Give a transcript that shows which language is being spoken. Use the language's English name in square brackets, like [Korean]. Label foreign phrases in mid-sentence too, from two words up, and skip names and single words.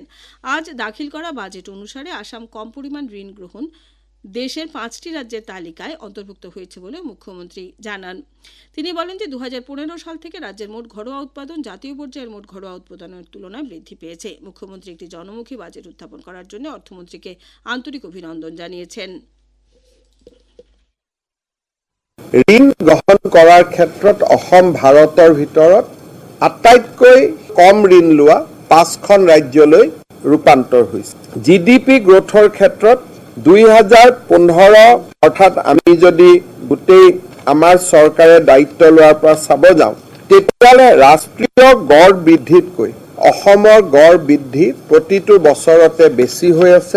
[Bangla] আজ দাখিল করা বাজেট অনুসারে আসাম কম পরিমাণ ঋণ গ্রহণ দেশের 5টি রাজ্যের তালিকায় অন্তর্ভুক্ত হয়েছে বলে মুখ্যমন্ত্রী জানান। তিনি বলেন যে 2015 সাল থেকে রাজ্যের মোট ঘরোয়া উৎপাদন জাতীয় পর্যায়ের মোট ঘরোয়া উৎপাদনের তুলনায় বৃদ্ধি পেয়েছে। মুখ্যমন্ত্রী একটি জনমুখী বাজেট উত্থাপন করার জন্য অর্থমন্ত্রীকে আন্তরিক অভিনন্দন জানিয়েছেন। [Assamese] ঋণ গ্ৰহণ কৰাৰ ক্ষেত্ৰত অসম ভাৰতৰ ভিতৰত আটাইতকৈ কম ঋণ লোৱা 5খন ৰাজ্যলৈ ৰূপান্তৰ হৈছে। জিডিপি গ্ৰোথৰ ক্ষেত্ৰত 2015 অৰ্থাৎ আমি যদি গোটেই আমাৰ চৰকাৰে দায়িত্ব লোৱাৰ পৰা চাব যাওঁ তেতিয়াহ'লে ৰাষ্ট্ৰীয় গড় বৃদ্ধিতকৈ অসমৰ গড় বৃদ্ধি প্ৰতিটো বছৰতে বেছি হৈ আছে।